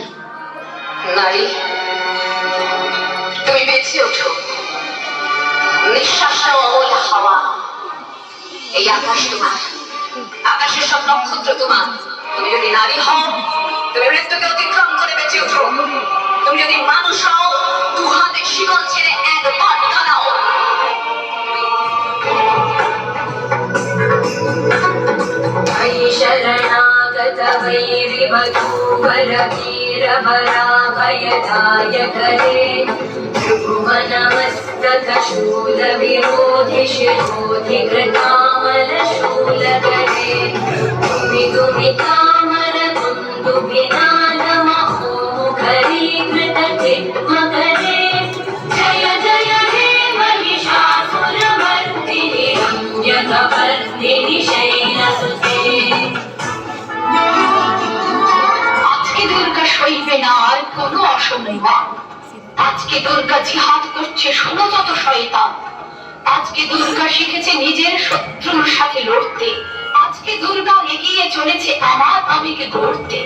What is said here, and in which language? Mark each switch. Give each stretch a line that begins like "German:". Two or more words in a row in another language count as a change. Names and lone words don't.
Bangla: নারী, তুমি বেঁচে ওঠো, নিঃশ্বাস নাও অমল হাওয়া। এই আকাশ তোমার, আকাশের সব নক্ষত্র তোমার। তুমি যদি নারী হও, তুমি মৃত্যুকে অতিক্রম করে বেঁচে ওঠো। তুমি যদি মানুষ হও, দু হাতে শিকল ছেড়ে একবার দাঁড়াও।
Sanskrit: शरणागत वैरिवधूवर वीरवराभयदायक रे त्रिभुवनमस्तकशूल विरोधि शिरोधि कृतामल शूलकरे दुमिदुमितामर कुन्दुभिनाद महोमुखरीकृत चिन्मकरे जय जय हे महिषासुरमर्दिनि रम्यकपर्दिनि शैलसुते।
Bangla: আজকে দুর্গা সইবে না আর কোনো অসম্মান। আজকে দুর্গা জিহাদ করছে শোনো যত শয়তান। আজকে দুর্গা শিখেছে নিজের শত্রুর সাথে লড়তে। আজকে দুর্গা এগিয়ে চলেছে আমার আমিকে গড়তে।